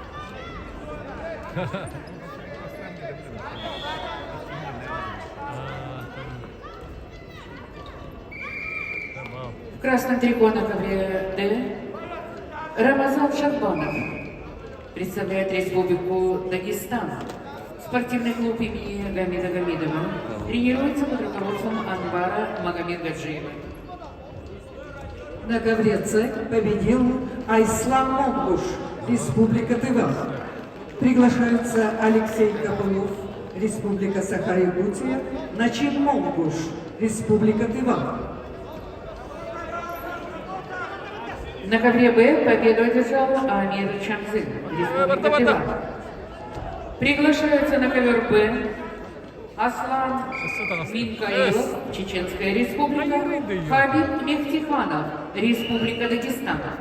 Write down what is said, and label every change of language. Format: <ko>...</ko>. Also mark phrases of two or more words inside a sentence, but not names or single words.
<ru>В красном трико на ковре Д Рамазан Шахбанов представляет Республику Дагестан. Спортивный клуб имени Гамида Гамидова тренируется под руководством Анвара Магомедгаджиева. На ковре С победил Айслам Монгуш, Республика Тыва. Приглашаются Алексей Копылов, Республика Саха-Якутия, Начин Монгуш, Республика Тыва. На ковре Б победу одержал Амир Чамзын, Республика Тыва. Приглашаются на ковер Б Аслан это раз- Минкаилов, Чеченская Республика, Хабиб Мехтиханов, Республика Дагестан.</ru>